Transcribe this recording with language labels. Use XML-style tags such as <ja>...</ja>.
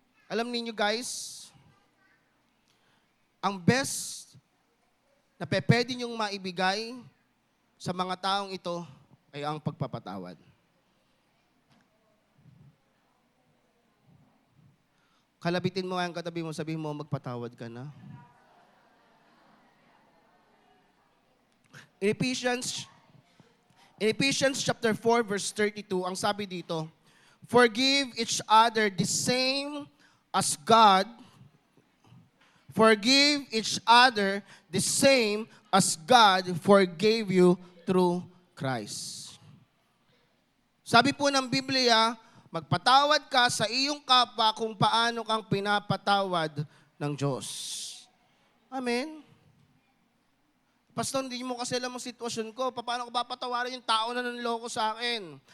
<tl>Alam niyo guys, ang best na pwede niyong maibigay sa mga taong ito ay ang pagpapatawad. Kalabitin mo ang katabi mo, sabihin mo, magpatawad ka na.</tl> <en>In Ephesians chapter 4, verse 32,</en> <tl>ang sabi dito,</tl> <en>forgive each other the same as God. Forgive each other the same as God forgave you through Christ.</en> <tl>Sabi po ng Biblia, magpatawad ka sa iyong kapwa kung paano kang pinapatawad ng Diyos. Amen? Pastor, hindi mo kasi alam ang sitwasyon ko. Paano ko papatawarin yung tao na nanloko sa akin?</tl>